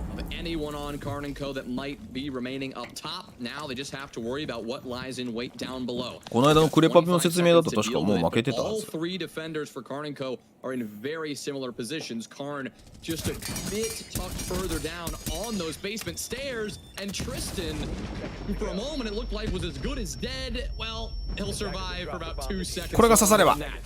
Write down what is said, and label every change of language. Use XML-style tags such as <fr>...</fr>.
<en>Anyone on KARN&Co that might be remaining up top. Now they just have to worry about what lies in wait down below.</en> <ja>この間のクレパピの説明だと確かもう負けてたは</ja> <en>All</en> <ja>ず。</ja> <en>three defenders for KARN&Co are in very similar positions. Karn just a bit tucked further down on those basement stairs, and Tristan, who for a moment it looked like was as good as dead. Well, he'll survive for about 2 seconds.</en> <ja>これが刺されば。</ja>